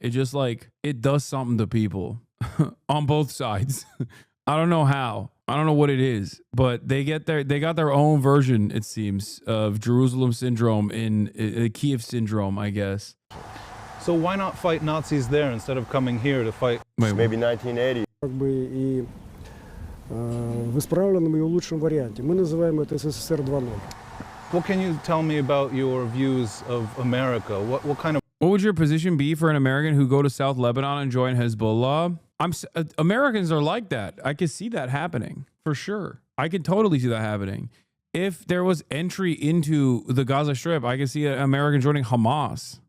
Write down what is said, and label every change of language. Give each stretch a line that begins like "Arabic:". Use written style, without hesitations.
English: It just like, it does something to people on both sides. I don't know how. I don't know what it is, but they got their own version, it seems, of Jerusalem syndrome in Kiev syndrome, I guess. So why not fight Nazis there instead of coming here to fight? Maybe 1980.
Russian: Как бы и в исправленном и улучшенном варианте. Мы называем это СССР 2.0.
English: What can you tell me about your views of America? What kind of... What would your position be for an American who go to South Lebanon and join Hezbollah? Americans are like that. I could see that happening for sure. I could totally see that happening. If there was entry into the Gaza Strip, I could see an American joining Hamas.